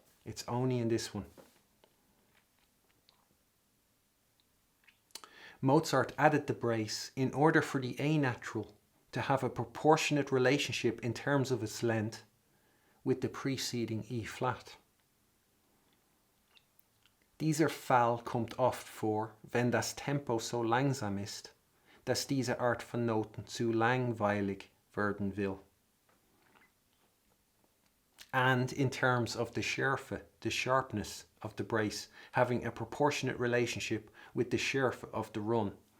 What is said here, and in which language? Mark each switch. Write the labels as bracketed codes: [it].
[en] It's only in this one. Mozart added the brace in order for the A natural to have a proportionate relationship in terms of its length with the preceding E flat. [de] Dieser Fall kommt oft vor, wenn das Tempo so langsam ist, dass diese Art von Noten zu langweilig werden will. [en] And in terms of the Schärfe, the sharpness of the brace, having a proportionate relationship with the Schärfe of the run.